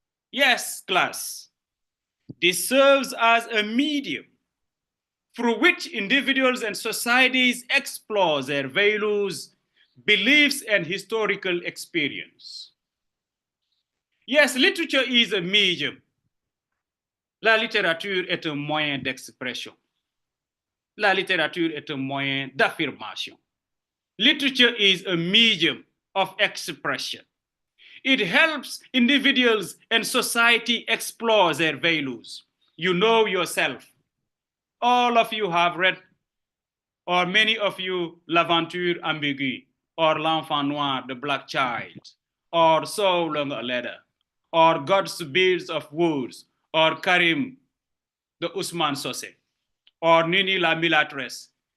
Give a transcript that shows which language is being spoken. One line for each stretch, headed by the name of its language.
English: Yes, class. This serves as a medium through which individuals and societies explore their values, beliefs, and historical experience. Yes, literature is a medium.
French: La littérature est un moyen d'expression. La littérature est un moyen d'affirmation.
English: Literature is a medium of expression. It helps individuals and society explore their values. You know yourself. All of you have read, or many of you, L'Aventure Ambiguë, or L'Enfant Noir, the Black Child, or So Long a Letter, or God's Beads of Woods, or Karim, the Ousmane Sosé, or Nini la Milatress.